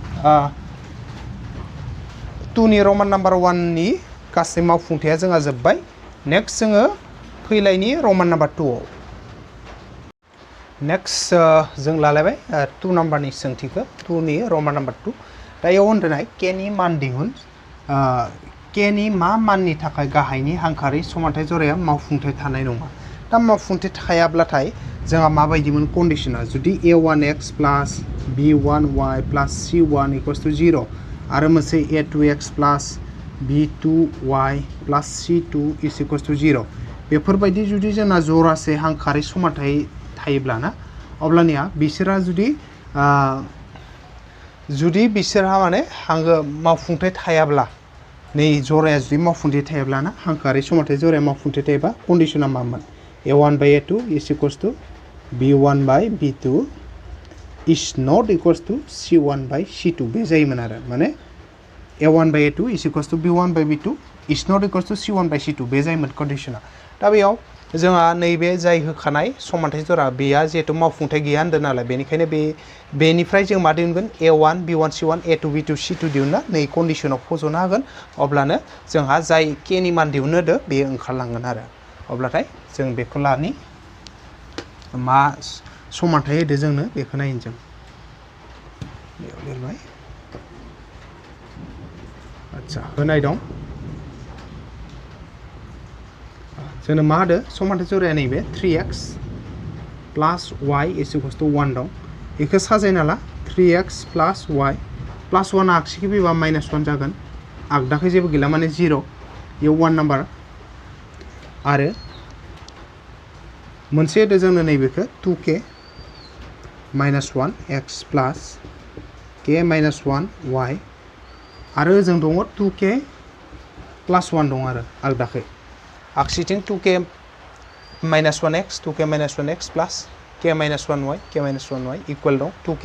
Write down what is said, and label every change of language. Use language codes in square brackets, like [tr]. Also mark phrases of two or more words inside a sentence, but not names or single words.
[brx] 2 नि [en] Roman number [brx] 1 नि गासै मावफुंथाया जोंहा जोब्बाय नेक्स्ट जोङो फैलायनि [en] Roman number [brx] 2 आव नेक्स्ट जों लालायबाय 2 नाम्बारनि सोंथिखौ 2 नि [en] Roman number [brx] 2 दा इयाव होनदोंनाय k नि मान दिहुन k नि मा माननि थाखाय गाहायनि हांखोआरि समानथाय जराया मावफुंथाय थानाय नङा दा मावफुंथाय थायाब्लाथाय जोंहा माबायदिमोन कन्डिशना जुदि [en] a1x plus b1y plus c1 equals to 0 [brx] आरो मोनसे [en] a2x plus b2y plus c2 is equals to 0 [brx] बेफोरबायदि जुदि जोंना जरासे हांखोआरि समानथाय थायोब्ला ना अब्लानिया बिसोरा जुदि बिसोरहा माने मावफुंथाय थायाब्ला नै जराया जुदि मावफुंथाय थायाब्ला ना हांखोआरि समानथाय जराया मावफुंथाय थायोबा कन्डिशना मामोन [en] a1/a2 is equals to b1/b2 is not equals to c1/c2 [brx] बे जायोमोन आरो माने [en] a1/a2 is equals to b1/b2 is not equals to c1/c2 [brx] बे जायोमोन कन्डिशना दा बेयाव जोंहा नैबे जाय होखानाय समानथाय जरा बेया जिहेतु मावफुंथाय गैया होनदों नालाय बेनिखायनो बेनिफ्राय जों मा दिहुनगोन a1 b1 c1 a2 b2 c2 दिहुनना नै कन्डिशनाव फज'नो हागोन अब्लानो जोंहा जाय k नि मान दिहुननो होदो बेयो ओंखारलांगोन आरो अब्लाथाय जों बेखौ लानि मा समानथाय होदो जोंनो बेखौ नायनो जों बेयाव लिरबाय आच्छा होनाय दं जोंनो मा होदो समानथाय जराया नैबे [en] 3x plus y is equals to 1 [brx] दं बेखौ साजायना ला [en] 3x plus y plus 1 [brx] आगसिखै फैबा -1 जागोन आगदाखै जेबो गैला माने 0 बेयाव 1 नाम्बार आरो मोनसे होदो जोंनो नैबेखौ 2k -1 x [en] plus k -1 y [brx] आरो ओजों दङ [en] 2k plus 1 [brx] दं आरो आगदाखै आगसिथिं 2k -1x [en] 2k -1x plus k -1y [brx] k -1y इक्वल दं 2k